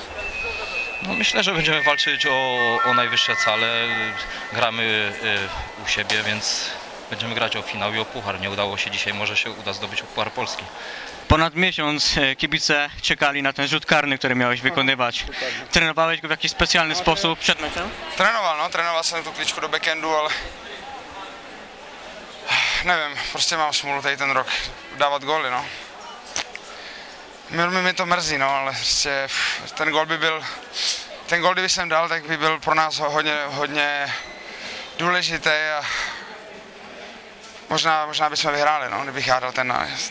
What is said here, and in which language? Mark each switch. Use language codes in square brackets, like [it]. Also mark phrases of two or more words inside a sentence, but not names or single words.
[pl] Myślę, że będziemy walczyć o najwyższe cele. Gramy u siebie, więc będziemy grać o finał i o puchar. Nie udało się dzisiaj, może się uda zdobyć Puchar Polski. Ponad miesiąc kibice czekali na ten rzut karny, który miałeś wykonywać. Trenowałeś go w jakiś specjalny sposób przed meczem? [cs] Trénoval jsem tu kličku do backendu, ale nevím, prostě mám smůlu tady ten rok dávat góly, Mě to mrzí, ale prostě ten gól kdyby jsem dal, tak by byl pro nás hodně důležitý a možná bychom vyhráli, kdybych já dal ten nájezd.